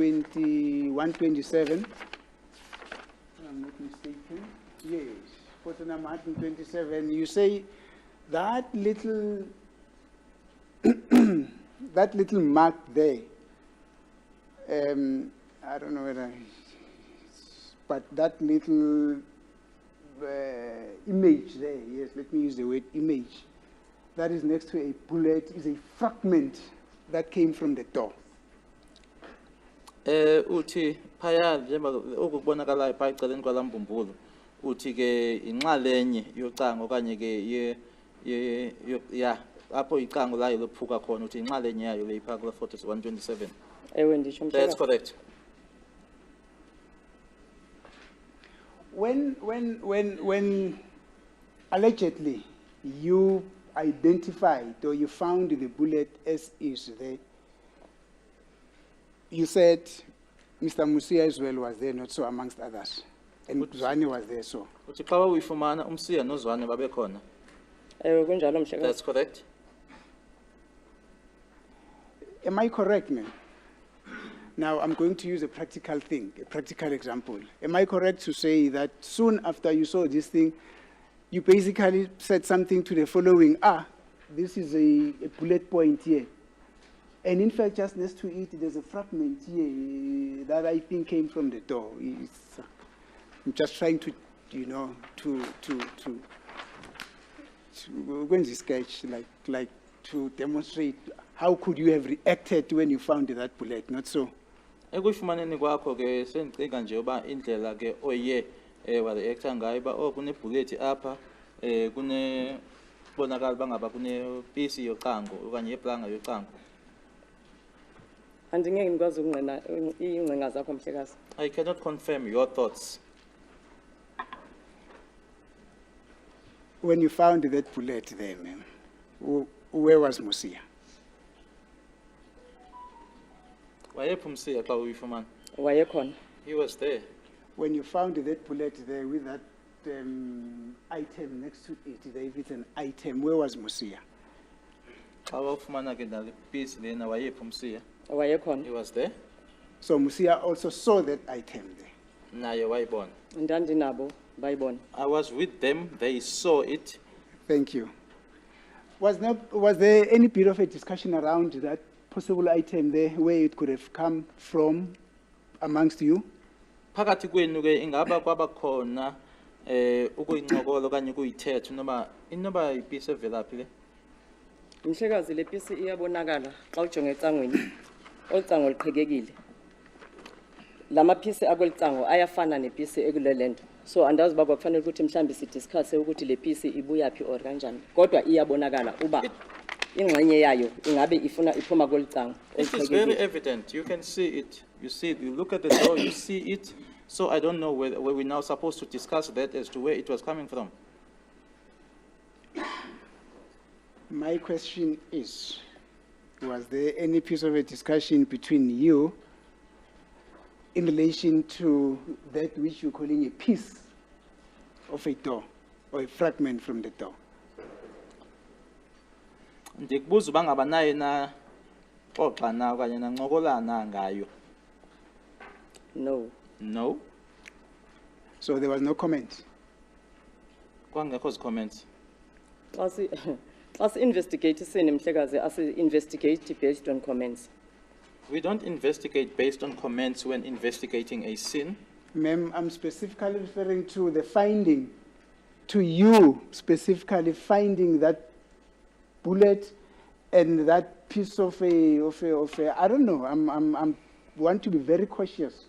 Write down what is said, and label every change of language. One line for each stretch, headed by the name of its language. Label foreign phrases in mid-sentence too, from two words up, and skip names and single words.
English: 127, I'm not mistaken, yes, photo number 127, you say that little, that little mark there, I don't know whether, but that little image there, yes, let me use the word image, that is next to a bullet is a fragment that came from the door.
Xhosa: Uthi phaya njengoba okubonakalayo phaya eceleni kwalambumbulu uthi ke inxalenye yocango okanye ke ya apho icango layo lophuka khona uthi inxalenye yayo leyiphaka kule photos 127. Ewe ndisho
English: That's
Xhosa: umhlekazi.
English: correct. When allegedly you identified or you found the bullet as is there, you said Mr. Musia as well was there, not so amongst others. And Zwane was there, so.
Xhosa: Uthi xa uyifumana umsiya nozwane babekhona. Ewe kunjalo mhlekazi.
English: That's correct. Am I correct, ma'am? Now, I'm going to use a practical thing, a practical example. Am I correct to say that soon after you saw this thing, you basically said something to the following, this is a bullet point here. And in fact, just next to it, there's a fragment here that I think came from the door. I'm just trying to, you know, to when this sketch, like to demonstrate how could you have reacted when you found that bullet, not so?
Xhosa: Ekuyifumaneni kwakho ke sendicinga nje uba indlela ke oye wareacta ngayo uba kune bullet apha kune bonakala bangaba kune piece yocango okanye yeplanga yocango. Andingeke ngikwazi ukungqina iingcinga zakho mhlekazi.
English: I cannot confirm your thoughts. When you found that bullet there, ma'am, where was Musia?
Xhosa: Wayephi umsiya xa uyifumana? Wayekhona.
English: He was there. When you found that bullet there with that item next to it, if it's an item, where was Musia?
Xhosa: Xa wawufumana ke nale piece lena wayephi umsiya? Wayekhona.
English: He was there. So Musia also saw that item there.
Xhosa: Naye wayibona. Ndandinabo bayibona.
English: I was with them, they saw it. Thank you. Was there any bit of a discussion around that possible item there, where it could have come from amongst you?
Xhosa: Phakathi kwenu ke ingaba kwabakhona ukuyincokola okanye ukuyithetha inoba ipiece evelaphi le? Mhlekazi le piece iyabonakala xa ujonga ecangweni. Olicango liqhekekile. Lama piece akwelicango ayafana nepiece ekulelento. So andazi uba kwakufanele ukuthi mhlambi sidiscusse ukuthi le piece ibuyaphi or kanjani. Kodwa iyabonakala uba ingxenye yayo ingabe ifuna iphuma kolicango.
English: It is very evident. You can see it. You see it. You look at the door, you see it. So I don't know whether we're now supposed to discuss that as to where it was coming from. My question is, was there any piece of a discussion between you in relation to that which you're calling a piece of a door or a fragment from the door?
Xhosa: Ndikubuza uba ngaba naye na xoxa na okanye nancokolana ngayo.
English: No. No. So there was no comment?
Xhosa: Kwangekho comments. Xa si-investigate sini Mhlekazi, asi-investigate
English: based on comments. We don't investigate based on comments when investigating a scene. Ma'am, I'm specifically referring to the finding, to you specifically finding that bullet and that piece of a I don't know, I'm want to be very cautious.